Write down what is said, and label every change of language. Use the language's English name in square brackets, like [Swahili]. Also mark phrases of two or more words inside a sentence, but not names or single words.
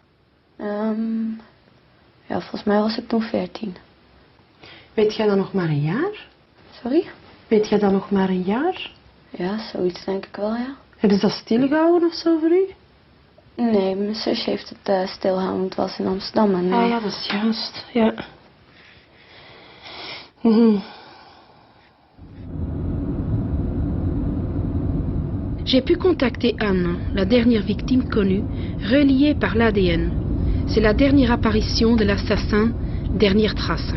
[Dutch] Ja, volgens mij was ik toen 14. Weet jij dan nog maar een jaar? Sorry? Weet jij dan nog maar een jaar? Ja, zoiets denk ik wel, ja. Hebben ze dat stilgehouden of zo voor u? Nee, mijn zusje heeft het stilgehouden. Het was in Amsterdam. En, Ah ja, dat is juist. Ja. [French] J'ai pu contacter Anne, la dernière victime connue, reliée par l'ADN. C'est la dernière apparition de l'assassin, dernière trace.